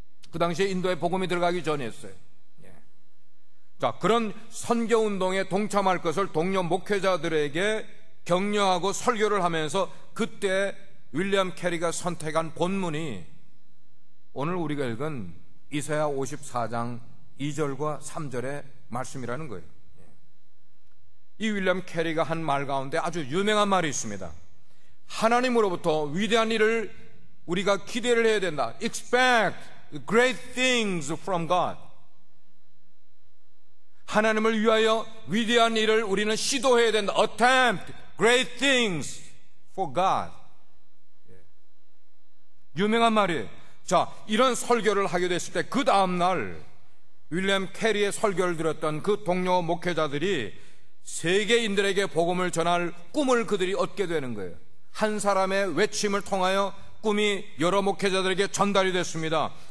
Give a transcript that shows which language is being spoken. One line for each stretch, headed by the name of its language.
Korean: 그 당시에 인도에 복음이 들어가기 전이었어요. 자, 그런 선교운동에 동참할 것을 동료 목회자들에게 격려하고 설교를 하면서 그때 윌리엄 캐리가 선택한 본문이 오늘 우리가 읽은 이사야 54장 2절과 3절의 말씀이라는 거예요. 이 윌리엄 캐리가 한 말 가운데 아주 유명한 말이 있습니다. 하나님으로부터 위대한 일을 우리가 기대를 해야 된다.
English: Expect great things from God.
Korean: 하나님을 위하여 위대한 일을 우리는 시도해야 된다.
English: Attempt great things for God.
Korean: 유명한 말이에요. 자, 이런 설교를 하게 됐을 때 그 다음날 윌리엄 캐리의 설교를 들었던 그 동료 목회자들이 세계인들에게 복음을 전할 꿈을 그들이 얻게 되는 거예요. 한 사람의 외침을 통하여 꿈이 여러 목회자들에게 전달이 됐습니다.